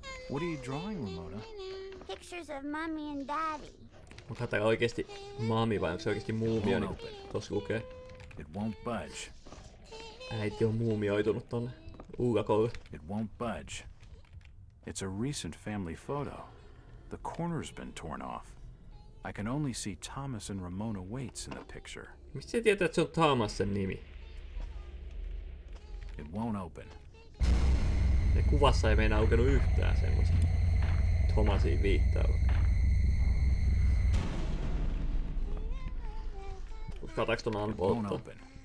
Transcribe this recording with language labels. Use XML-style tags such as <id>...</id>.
<en>What are you drawing, Ramona? Pictures of Mommy and Daddy.</en> <fi>Onko täällä oikeesti mami vai onko se oikeesti muumio, niin kuin tossa lukee?</fi> <en>It won't budge.</en> <fi>Äiti on muumioitunut tonne uulakolle.</fi> <en>It won't budge. It's a recent family photo. The corner's been torn off. I can only see Thomas and Ramona Waits in the picture.</en> <fi>Mistä sä tietää, että se on Thomas sen nimi?</fi> <en>It won't open.</en> <fi>Ne kuvassa ei meinaa aukenut yhtään semmoista Thomasiin viittaavaa. Uskataanko ton unbolttaa?</fi>